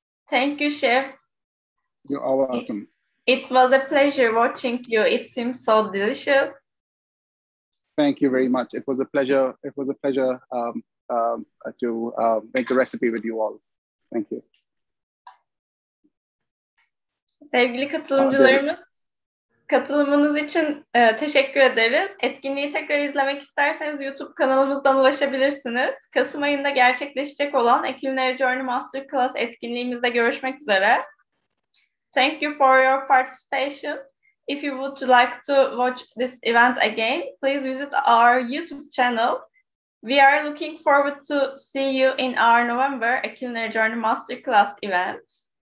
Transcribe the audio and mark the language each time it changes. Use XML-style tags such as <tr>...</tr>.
<en>Thank you, Chef. You are welcome. It was a pleasure watching you. It seems so delicious. Thank you very much. It was a pleasure. It was a pleasure to make the recipe with you all. Thank you.</en> <tr>Sevgili katılımcılarımız, katılımınız için teşekkür ederiz. Etkinliği tekrar izlemek isterseniz YouTube kanalımızdan ulaşabilirsiniz. Kasım ayında gerçekleşecek olan A Culinary Journey Masterclass etkinliğimizde görüşmek üzere.</tr> <en>Thank you for your participation. If you would like to watch this event again, please visit our YouTube channel. We are looking forward to see you in our November A Culinary Journey Masterclass event.</en>